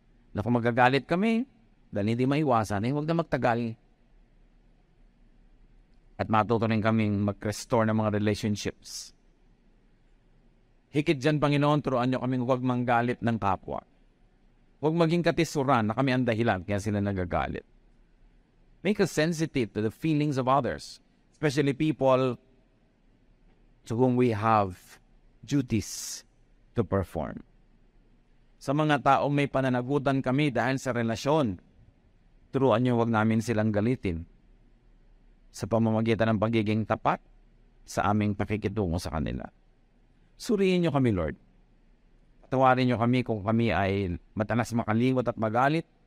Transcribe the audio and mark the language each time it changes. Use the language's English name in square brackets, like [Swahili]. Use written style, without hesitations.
[Filipino] Na kung magagalit kami, dahil hindi maiwasan, huwag na magtagal. At matuto rin kaming mag-restore ng mga relationships. Higit dyan, Panginoon, turuan niyo kaming huwag manggalit ng kapwa. Huwag maging katisuran na kami ang dahilan kaya sila nagagalit. [English] Make us sensitive to the feelings of others, especially people to whom we have duties to perform. [Filipino] Sa mga taong may pananagutan kami dahil sa relasyon, turuan niyo huwag namin silang galitin sa pamamagitan ng pagiging tapat sa aming pakikitungo sa kanila. Suriin niyo kami, Lord. Patawarin niyo kami kung kami ay matalas makalimot at magalit.